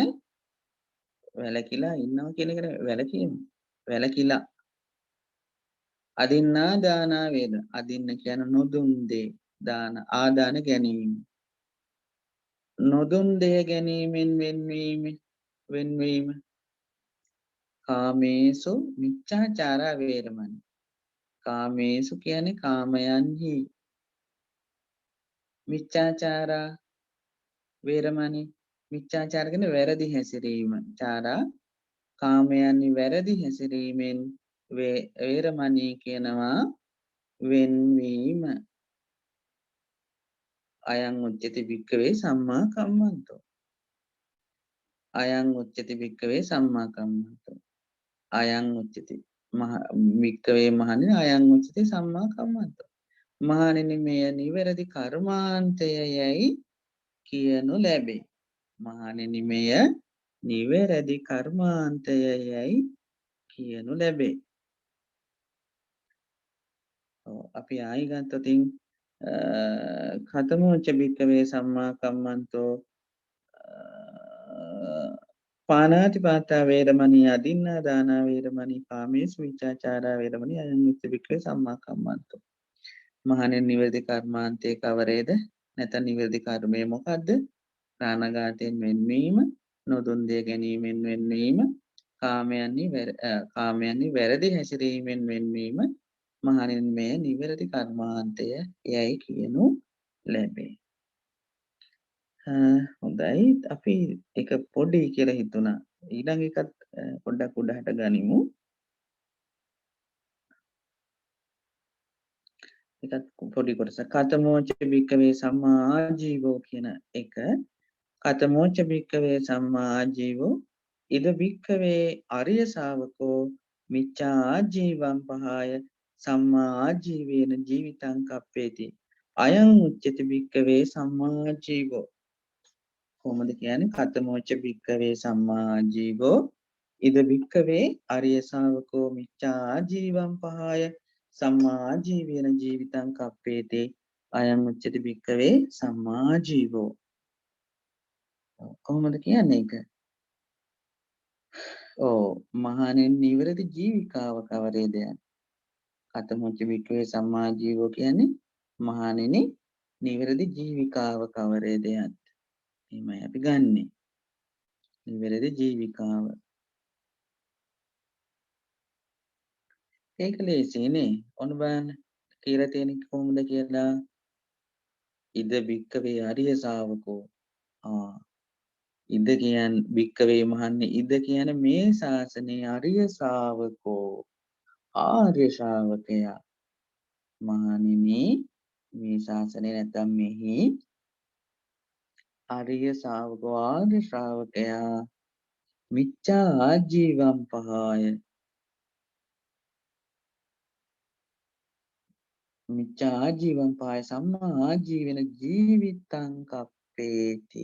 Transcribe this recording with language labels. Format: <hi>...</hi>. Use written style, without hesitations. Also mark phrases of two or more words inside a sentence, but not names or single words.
<si>වැළකීලා ඉන්නවා කියන එකට වැළකීම. වැළකීලා</si> <pi>අදින්නා දානා</pi> <si>වේද. අදින්න කියන නොදුන් දේ දාන ආදාන ගැනීම. නොදුන් දෙය ගැනීමෙන් වෙන්වීම</si> <pi>කාමේසු මිච්ඡාචාරා වේරමණී.</pi> <si>කාමේසු කියන්නේ කාමයන්හි</si> <pi>මිච්ඡාචාරා වේරමණී</pi> <si>මිච්ඡාචාර කියන්නේ වැරදි හැසිරීම. චාරා කාමයන්හි වැරදි හැසිරීමෙන් වේරමණී කියනවා වෙන්වීම.</si> <pi>අයං උච්චති භික්ඛවේ සම්මා කම්මන්තෝ. අයං උච්චති භික්ඛවේ සම්මා කම්මන්තෝ. අයං උච්චති භික්ඛවේ මහණෙනි අයං උච්චති සම්මා කම්මන්තෝ.</pi> <si>මහණෙනි මෙය නිවැරදි කර්මාන්තයයි කියනු ලැබේ. මහණෙනි මෙය නිවැරදි කර්මාන්තයයි කියනු ලැබේ. අපි ආයි ගත්තොතින්</si> <pi>කතමෝච භික්ඛවේ සම්මා කම්මන්තෝ පානාතිපාතා වේරමණී අදින්නා දානා වේරමණී කාමේසු මිච්ඡාචාරා වේරමණී අයං උච්චති භික්ඛවේ සම්මා කම්මන්තෝ.</pi> <si>මහණෙනි නිවැරදි කර්මාන්තයේ කවරේද? නැත්නම් නිවැරදි කර්මය මොකද්ද? ප්‍රාණඝාතයෙන් වෙන්වීම, නොදුන් දෙය ගැනීමෙන් වෙන්වීම, කාමයන්හි වැරදි හැසිරීමෙන් වෙන්වීම මහණෙනි මෙය නිවැරදි කර්මාන්තය යයි කියනු ලැබේ. හොඳයි අපි එක පොඩි කියලා හිතුණා. ඊළඟ එකත් පොඩ්ඩක් උඩහට ගනිමු. එකත් පොඩි කොටස</si> <pi>කතමෝච භික්ඛවේ සම්මා ආජීවෝ</pi> <si>කියන එක.</si> <pi>කතමෝච භික්ඛවේ සම්මා ආජීවෝ ඉද භික්ඛවේ අරිය ශාවකෝ මිච්ඡා ආජීවං පහය සම්මා ආජීවේන ජීවිතං කප්පේති. අයං උච්චති භික්ඛවේ සම්මා ආජීවෝ.</pi> <si>කොහොමද කියන්නේ?</si> <pi>කතමෝච භික්ඛවේ සම්මා ආජීවෝ ඉද භික්ඛවේ අරිය ශාවකෝ මිච්ඡා ආජීවං පහය සම්මා ආජීවේන ජීවිතං කප්පේති. අයං උච්චති භික්ඛවේ සම්මා ආජීවෝ.</pi> <si>කොහොමද කියන්නේ ඒක? මහණෙනි නිවැරදි ජීවිකාව කවරේද?</si> <pi>කතමොච්ච භික්ඛවේ සම්මා ජීවෝ</pi> <si>කියන්නේ මහණෙනි නිවැරදි ජීවිකාව කවරේද? එහෙමයි අපි ගන්නෙ. නිවැරදි ජීවිකාව. ඒක ලේසියිනේ. ඔන්න බලන්න කියලා තියෙන්නේ කොහොමද කියලා.</si> <pi>ඉද භික්ඛවේ අරිය ශාවකෝ.</pi> <si>ඉද කියන්නේ භික්ඛවේ මහන්නේ ඉද කියන්නේ මේ ශාසනයේ</si> <pi>අරිය ශාවකෝ</pi> <si>ආර්ය ශ්‍රාවකයා. මහණෙනි මේ ශාසනය නැත්නම් මෙහි ආර්ය ශාවකෝ ආර්ය ශ්‍රාවකයා</si> <pi>මිච්ඡා ආජීවම් පහය මිච්ඡා ආජීවම් පහය සම්මා ආජීවෙන ජීවිතං කප්පේති.</pi>